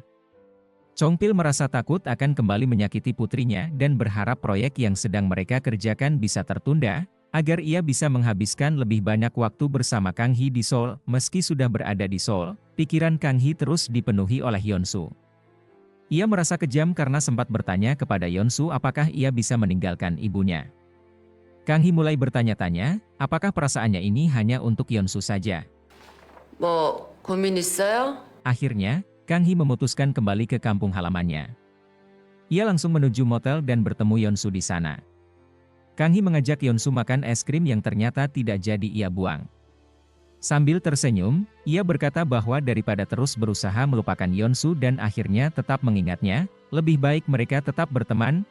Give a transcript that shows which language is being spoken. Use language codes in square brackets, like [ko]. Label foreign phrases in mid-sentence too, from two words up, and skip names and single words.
[id] Chong Pil merasa takut akan kembali menyakiti putrinya dan berharap proyek yang sedang mereka kerjakan bisa tertunda, agar ia bisa menghabiskan lebih banyak waktu bersama Kang Hee di Seoul. Meski sudah berada di Seoul, pikiran Kang Hee terus dipenuhi oleh Yeonsu. Ia merasa kejam karena sempat bertanya kepada Yeonsu apakah ia bisa meninggalkan ibunya. Kang Hee mulai bertanya-tanya, apakah perasaannya ini hanya untuk Yeonsu saja. [ko] 뭐 고민 있어요? [id] Akhirnya, Kang Hee memutuskan kembali ke kampung halamannya. Ia langsung menuju motel dan bertemu Yeonsu di sana. Kang Hee mengajak Yeonsu makan es krim yang ternyata tidak jadi ia buang. Sambil tersenyum, ia berkata bahwa daripada terus berusaha melupakan Yeonsu dan akhirnya tetap mengingatnya, lebih baik mereka tetap berteman.